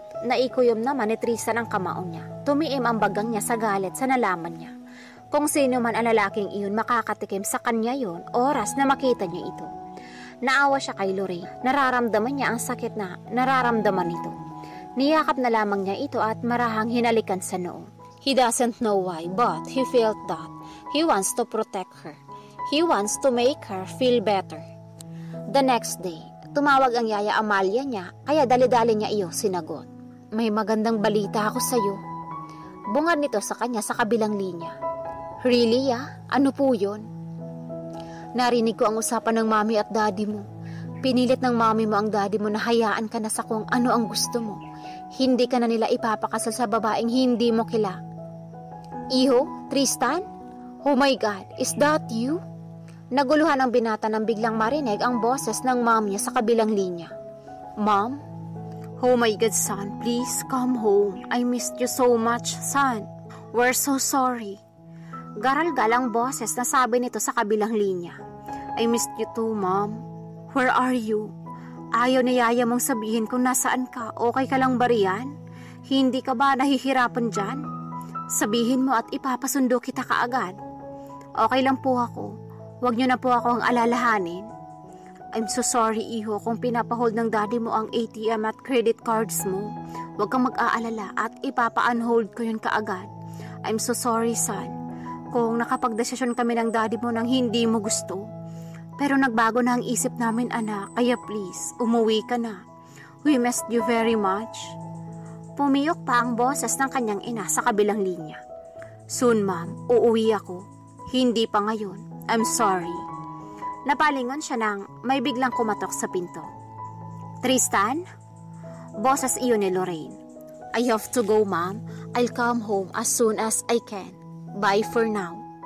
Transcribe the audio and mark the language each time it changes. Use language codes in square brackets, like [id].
[tl] Naikuyom naman ni Tristan ang kamao niya. Tumiim ang bagang niya sa galit sa nalaman niya. Kung sino man ang lalaking iyon makakatikim sa kanya yon oras na makita niya ito. Naawa siya kay Lorraine. Nararamdaman niya ang sakit na nararamdaman nito. Niyakap na lamang niya ito at marahang hinalikan sa noo. [en] He doesn't know why, but he felt that he wants to protect her. He wants to make her feel better. The next day, [tl] tumawag ang yaya Amalia niya, kaya dali-dali niya iyo sinagot. May magandang balita ako sa iyo. Bungad nito sa kanya sa kabilang linya. [en] Really, [tl] ya? Ano po yun? Narinig ko ang usapan ng mami at daddy mo. Pinilit ng mami mo ang daddy mo na hayaan ka na sa kung ano ang gusto mo. Hindi ka na nila ipapakasal sa babaeng hindi mo kila. Iho? Tristan? [en] Oh my God, is that you? [tl] Naguluhan ang binata nang biglang marinig ang boses ng mom niya sa kabilang linya. [en] Mom? Oh my God, son, please come home. I missed you so much, son. We're so sorry. [tl] Garal-gal ang boses na sabi nito sa kabilang linya. [en] I missed you too, Mom. Where are you? [tl] Ayaw na yaya mong sabihin kung nasaan ka. Okay ka lang ba riyan? Hindi ka ba nahihirapan dyan? Sabihin mo at ipapasundo kita kaagad. Okay lang po ako. Huwag niyo na po akong alalahanin. [en] I'm so sorry, [tl] iho, kung pinapahold ng daddy mo ang ATM at credit cards mo. Huwag kang mag-aalala at ipapa-unhold ko yun kaagad. [en] I'm so sorry, son. [tl] Kung nakapagdesisyon kami ng daddy mo nang hindi mo gusto. Pero nagbago na ang isip namin, anak, kaya please, umuwi ka na. [en] We missed you very much. [tl] Pumiyok pa ang boses ng kanyang ina sa kabilang linya. [en] Soon, [tl] ma'am, uuwi ako. Hindi pa ngayon. [en] I'm sorry. [tl] Napalingon siya nang may biglang kumatok sa pinto. Tristan? Boses iyon ni Lorraine. [en] I have to go, ma'am. I'll come home as soon as I can. Bye for now.